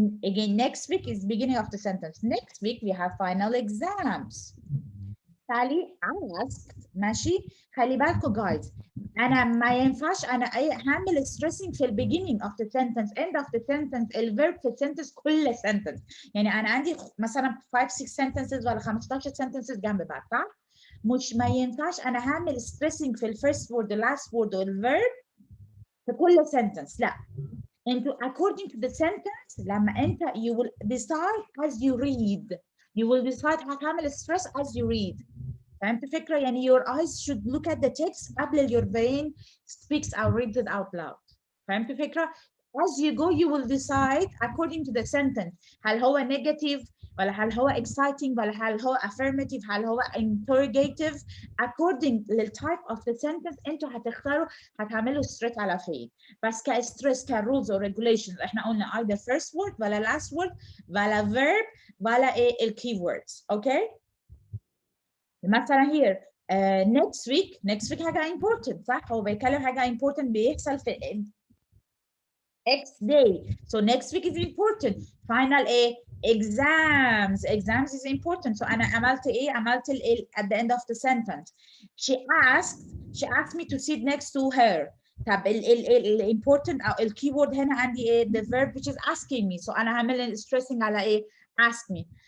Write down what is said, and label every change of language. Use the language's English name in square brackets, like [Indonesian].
[English] Again, next week is beginning of the sentence. Next week we have final exams. Sally asked [Arabic] ماشي. خلي بالكم guys، انا ما ينفعش انا هعمل stressing في [English] beginning of the sentence end of the sentence [Arabic] الverb في السنتنس كل sentence. يعني انا عندي مثلا 5 6 sentences ولا 15 sentences جنب بعض صح؟ مش ما ينفعش انا هعمل stressing في [English] first word the last word [Arabic] والverb في كل sentence. لا، انتوا [English] according to the sentence [Arabic] لما انت [English] you will decide as you read. You will decide هتعمل stress as you read. [Arabic] فهمت الفكرة؟ يعني [English] your eyes should look at the text قبل your brain speaks or reads it out loud. [Arabic] فهمت الفكرة؟ [English] As you go you will decide according to the sentence [Arabic] هل هو negative ولا هل هو exciting ولا هل هو affirmative هل هو interrogative. According للtype of the sentence انتوا هتختاروا هتعملوا stress على فين. بس كstress ك [English] rules or regulations [Arabic] احنا قلنا either first word ولا last word ولا verb ولا ايه keywords. [English] Okay. [Arabic] مثلا here next week حاجة important صح؟ هو بيتكلم حاجة important بيحصل في X day. [English] So next week is important. Final exams is important. So [Arabic] أنا عملت عملت [English] at the end of the sentence. She asked me to sit next to her. طب ال important أو ال keyword هنا عندي the verb which is asking me. [Arabic] So أنا هعمل [English] stressing على ask me.